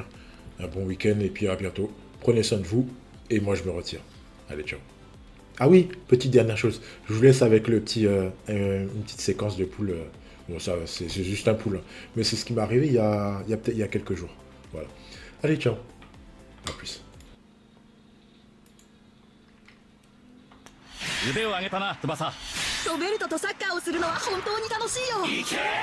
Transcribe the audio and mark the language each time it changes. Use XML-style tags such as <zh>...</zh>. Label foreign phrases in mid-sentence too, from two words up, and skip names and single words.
<fr>Un bon week-end. Et puis à bientôt. Prenez soin de vous. Et moi, je me retire. Allez, ciao. Ah oui, petite dernière chose. Je vous laisse avec le petit, une petite séquence de poule. Bon, ça, c'est juste un poule. Hein. Mais c'est ce qui m'est arrivé il y a quelques jours. Voilà. Allez, ciao. À plus.</fr> <ja>腕を上げたな翼。ロベルトとサッカーをするのは本当に楽しいよ。行け。</ja>